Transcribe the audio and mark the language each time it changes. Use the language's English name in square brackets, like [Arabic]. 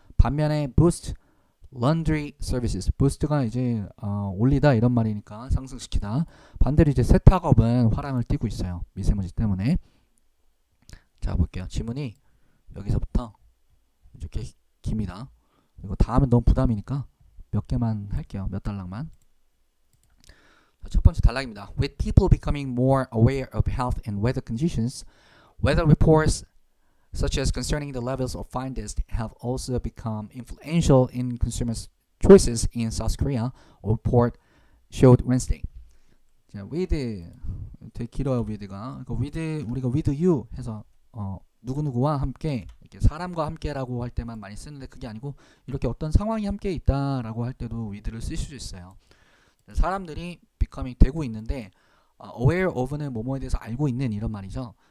[Korean] 반면에 [English] boost laundry services, [Korean] 부스트가 이제 올리다 이런 말이니까 상승시키다. 반대로 이제 세탁업은 화랑을 띠고 있어요. 미세먼지 때문에. 자, 볼게요. 지문이 여기서부터 이렇게 깁니다. 이거 다 하면 너무 부담이니까 몇 개만 할게요. 몇 단락만. 자, 첫 번째 단락입니다. [English] With people becoming more aware of health and weather conditions, weather reports such as concerning the levels of fine dust have also become influential in consumers' choices in South Korea, a report showed Wednesday. [Korean] 자, with 되게 길어요. with가. 그러니까 with 우리가 [English] with you [Korean] 해서 누구누구와 함께 이렇게 사람과 함께라고 할 때만 많이 쓰는데 그게 아니고 이렇게 어떤 상황이 함께 있다라고 할 때도 with를 쓸 수 있어요. 사람들이 becoming 되고 있는데 aware of는 뭐뭐에 대해서 알고 있는 이런 말이죠.